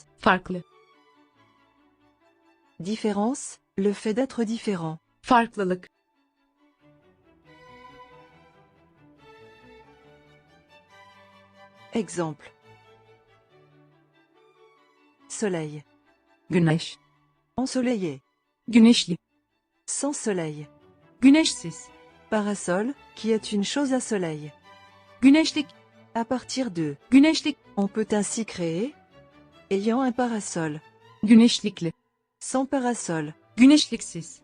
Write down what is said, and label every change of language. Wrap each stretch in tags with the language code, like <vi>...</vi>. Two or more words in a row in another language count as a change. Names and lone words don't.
<tr>Farklı.</tr> <fr>Différence, le fait d'être différent.</fr> <tr>Farklılık.</tr> <fr>Exemple. Soleil.</fr> <tr>Güneş.</tr> <fr>Ensoleillé.</fr> <tr>Güneşli.</tr> <fr>Sans soleil.</fr> <tr>Güneşsiz.</tr> <fr>Parasol, qui est une chose à soleil.</fr> <tr>Güneşlik.</tr> <fr>À partir de,</fr> <tr>Güneşlik.</tr> <fr>on peut ainsi créer ayant un parasol.</fr> <tr>Güneşlikli.</tr> <fr>Sans parasol.</fr> <tr>Güneşliksiz.</tr>